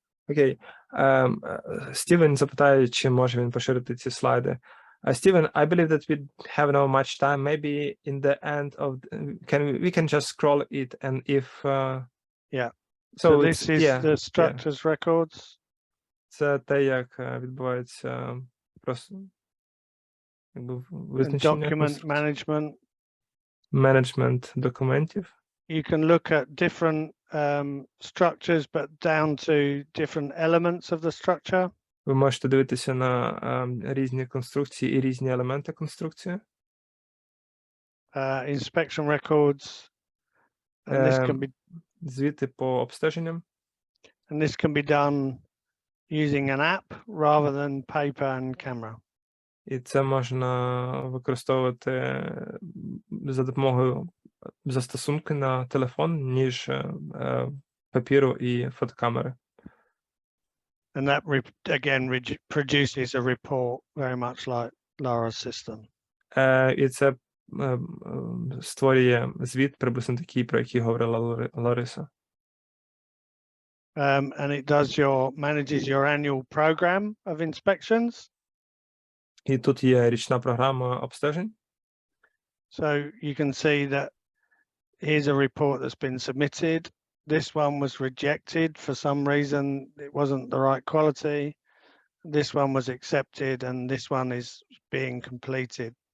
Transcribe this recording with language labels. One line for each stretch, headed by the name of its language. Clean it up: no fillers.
Ukrainian: Окей. Стівен запитає, чи може він поширити ці слайди.
English: Steven, I believe that we have not much time. Maybe in the end of we can just scroll it, and if So this is the structures records.
Ukrainian: Це те, як відбувається просто визначення.
English: Document management.
Ukrainian: Management документів.
English: You can look at different structures, but down to different elements of the structure.
Ukrainian: Ви можете дивитися на різні конструкції і різні елементи конструкції.
English: Inspection records. And this can be
Ukrainian: звіти по обстеженням.
English: And this can be done using an app rather than paper and camera.
Ukrainian: І це можна використовувати за допомогою застосунку на телефон, ніж папіру і фотокамери.
English: And that again produces a report very much like Lara's system.
Ukrainian: І це створює звіт приблизно такий, про який говорила Лариса.
English: And it manages your annual program of inspections.
Ukrainian: І тут є річна програма обстежень.
English: So you can see that here's a report that's been submitted. This one was rejected for some reason. It wasn't the right quality. This one was accepted, and this one is being completed.